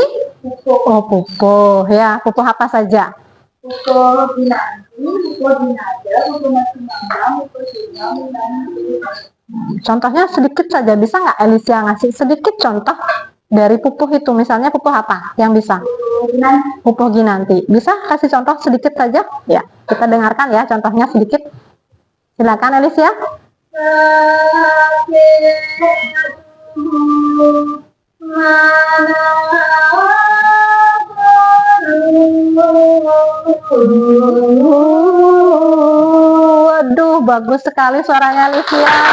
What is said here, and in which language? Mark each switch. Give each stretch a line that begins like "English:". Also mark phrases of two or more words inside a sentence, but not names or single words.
Indonesian: pupuk pupuh ya. Pupuh apa saja? binanti, pupuk binaja, pupuk nasinambang, pupuk sinam, dan Contohnya sedikit saja. Bisa nggak Alicia ngasih sedikit contoh dari pupuh itu? Misalnya pupuh apa yang bisa? binanti. Pupuh Ginanti. Bisa kasih contoh sedikit saja? Ya, kita dengarkan ya contohnya sedikit. Silakan Alicia. Waduh, bagus sekali suaranya Alicia.